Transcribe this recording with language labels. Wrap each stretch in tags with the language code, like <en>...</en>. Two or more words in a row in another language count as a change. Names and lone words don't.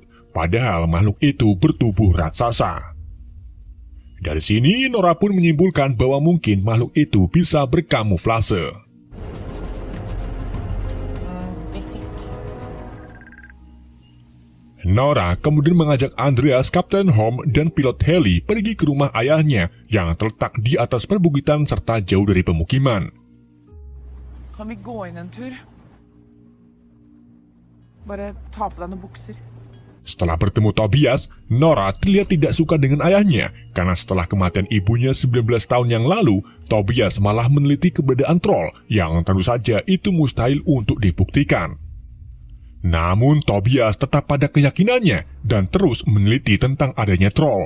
<id>Padahal makhluk itu bertubuh raksasa. Dari sini, Nora pun menyimpulkan bahwa mungkin makhluk itu bisa berkamuflase. Nora kemudian mengajak Andreas, Kapten Holm, dan pilot heli pergi ke rumah ayahnya yang terletak di atas perbukitan serta jauh dari pemukiman.</id> <no>Kan vi gå inn en tur? Bare ta på deg noen bukser.</no> <id>Setelah bertemu Tobias, Nora terlihat tidak suka dengan ayahnya karena setelah kematian ibunya 19 tahun yang lalu, Tobias malah meneliti keberadaan troll yang tentu saja itu mustahil untuk dibuktikan. Namun Tobias tetap pada keyakinannya dan terus meneliti tentang adanya troll.</id>